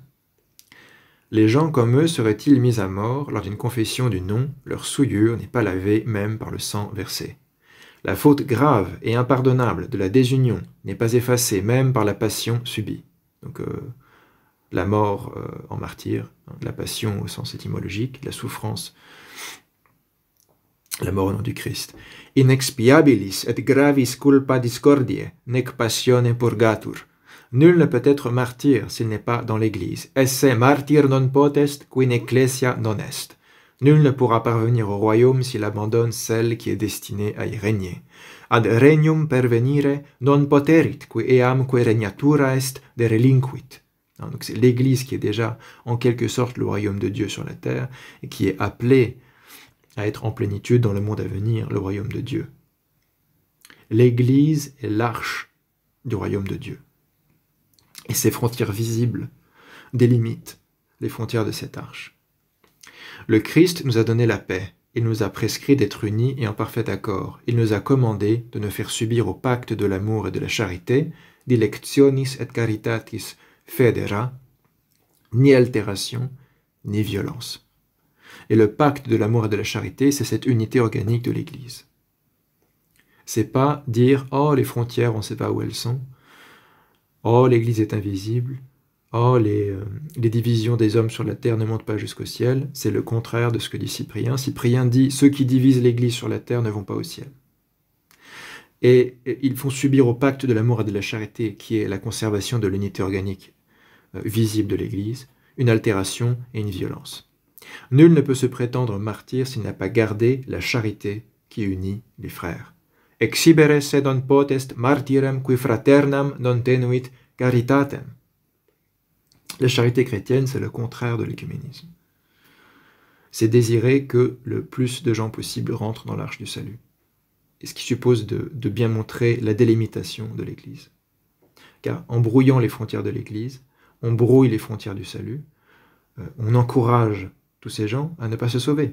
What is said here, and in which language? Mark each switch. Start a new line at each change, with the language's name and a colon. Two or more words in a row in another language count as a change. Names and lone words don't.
French: Les gens comme eux seraient-ils mis à mort lors d'une confession du nom, leur souillure n'est pas lavée même par le sang versé. La faute grave et impardonnable de la désunion n'est pas effacée même par la passion subie. Donc, la mort en martyr, la passion au sens étymologique, la souffrance, la mort au nom du Christ.
Latin: Inexpiabilis et gravis culpa discordiae, nec passione purgatur.
French: Nul ne peut être martyr s'il n'est pas dans l'Église.
Latin: Esse martyr non potest, qui in ecclesia non est.
French: Nul ne pourra parvenir au royaume s'il abandonne celle qui est destinée à y régner.
Latin: Ad regnum pervenire non poterit, qui eamque regnatura est de relinquit.
French: Donc c'est l'Église qui est déjà en quelque sorte le royaume de Dieu sur la terre et qui est appelée à être en plénitude dans le monde à venir, le royaume de Dieu. L'Église est l'arche du royaume de Dieu. Et ses frontières visibles délimitent les frontières de cette arche. Le Christ nous a donné la paix. Il nous a prescrit d'être unis et en parfait accord. Il nous a commandé de ne faire subir au pacte de l'amour et de la charité,
Latin: dilectionis et caritatis federa,
French: ni altération, ni violence. Et le pacte de l'amour et de la charité, c'est cette unité organique de l'Église. C'est pas dire « Oh, les frontières, on ne sait pas où elles sont. Oh, l'Église est invisible. Oh, les divisions des hommes sur la terre ne montent pas jusqu'au ciel. » C'est le contraire de ce que dit Cyprien. Cyprien dit « Ceux qui divisent l'Église sur la terre ne vont pas au ciel. » Et ils font subir au pacte de l'amour et de la charité, qui est la conservation de l'unité organique visible de l'Église, une altération et une violence. Nul ne peut se prétendre martyr s'il n'a pas gardé la charité qui unit les frères.
Latin: Exhibere se non potest martyrem qui fraternam non tenuit caritatem.
French: La charité chrétienne, c'est le contraire de l'écuménisme. C'est désirer que le plus de gens possible rentrent dans l'arche du salut. Et ce qui suppose de bien montrer la délimitation de l'Église. Car en brouillant les frontières de l'Église, on brouille les frontières du salut, on encourage tous ces gens à ne pas se sauver.